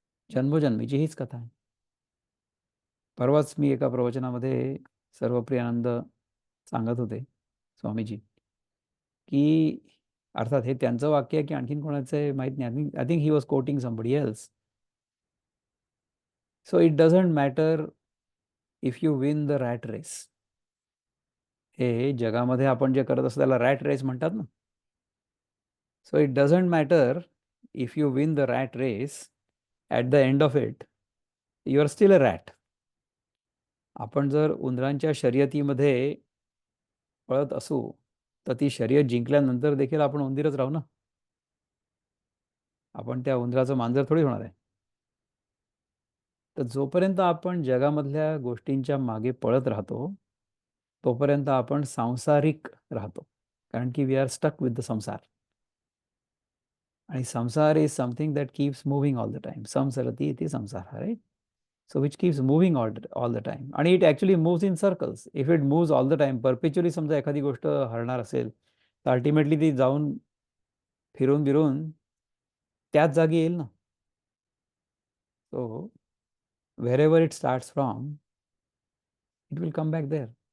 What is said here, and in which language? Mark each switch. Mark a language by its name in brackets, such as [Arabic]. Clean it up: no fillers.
[Marathi] जन्मोजन्मीची हीच कथा आहे. परवाच मी एका प्रवचनामध्ये सर्वप्रियानंद सांगत होते, स्वामीजी, की अर्थात हे त्यांचं वाक्य आहे की आणखीन कोणाचं आहे माहीत नाही. [English] I think he was quoting somebody else. So it doesn't matter if you win the rat race. [Marathi] हे जगामध्ये आपण जे करत असतो त्याला रॅट रेस म्हणतात ना. [English] So it doesn't matter if you win the rat race, at the end of it you are still a rat. [Marathi] आपण जर उंदरांच्या शर्यतीमध्ये पळत असू, तर ती शर्यत जिंकल्यानंतर देखील आपण उंदीरच राहू ना. आपण त्या उंदराचं मांजर थोडी होणार आहे. तर जोपर्यंत आपण जगामधल्या गोष्टींच्या मागे पळत राहतो, तोपर्यंत आपण सांसारिक राहतो. कारण की [English] We are stuck with the samsara. आणि samsara is something that keeps moving all the time. [Sanskrit] Samsarati iti samsara, [English] right? So which keeps moving all the time. आणि it actually moves in circles. If it moves all the time, perpetually [Marathi] समजा एखादी गोष्ट हलणार असेल, तर ultimately ती जाऊन फिरून बिरून त्याच जागी येईल ना. [English] So wherever it starts from, it will come back there.